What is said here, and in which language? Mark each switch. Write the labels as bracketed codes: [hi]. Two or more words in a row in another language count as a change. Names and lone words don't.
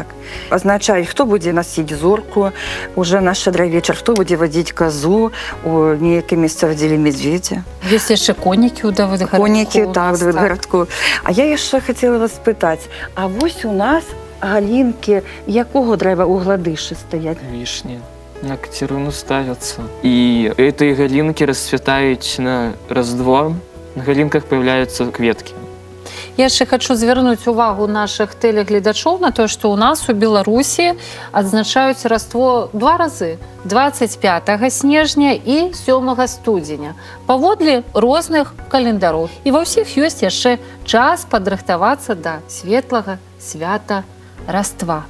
[be] Азначаюць, хто будзе насіць зорку, уже на шчодры вечар, хто будзе вадзіць казу, у нейкім месцы вадзілі медведзя. Ёсць яшчэ конікі ў Давыдгарадку. Конікі, у так, нас, Давыдгарадку. А я яшчэ хацела вас спытаць, а вось у нас галінкі якого дрэва ў гладышы стаяць? [ru] Вишни на Катерину ставятся. И эти галинки расцветают на Рождество. На галинках появляются кветки. [be] Я яшчэ хочу звярнуць увагу нашых тэлегледачоў на тое, што ў нас у Беларусі адзначаюць Раство 2 разы. 25 снежня і 7 студзеня. Паводле розных календароў. І ва ўсіх ёсць яшчэ час падрыхтавацца да светлага свята Раства.